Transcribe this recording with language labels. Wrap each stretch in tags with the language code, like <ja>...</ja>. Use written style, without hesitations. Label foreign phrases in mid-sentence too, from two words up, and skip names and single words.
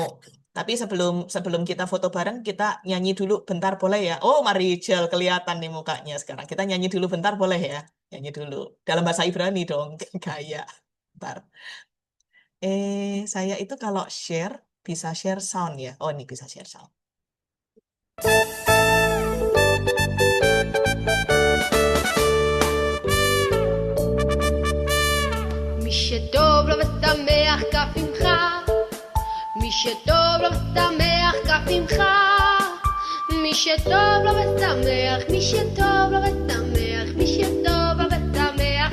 <id>Tapi sebelum kita foto bareng, kita nyanyi dulu bentar boleh ya? Oh, Marichel kelihatan nih mukanya sekarang. Kita nyanyi dulu bentar boleh ya? Nyanyi dulu. Dalam bahasa Ibrani dong, gaya. Bentar. Saya itu kalau share, bisa share sound ya? Oh, ini bisa share sound.</id> <he>מי שטוב לו ושמח כף עמך, מי שטוב לו ושמח כף עמך, מי שטוב לו ושמח, מי שטוב לו ושמח, מי שטוב לו ושמח</he>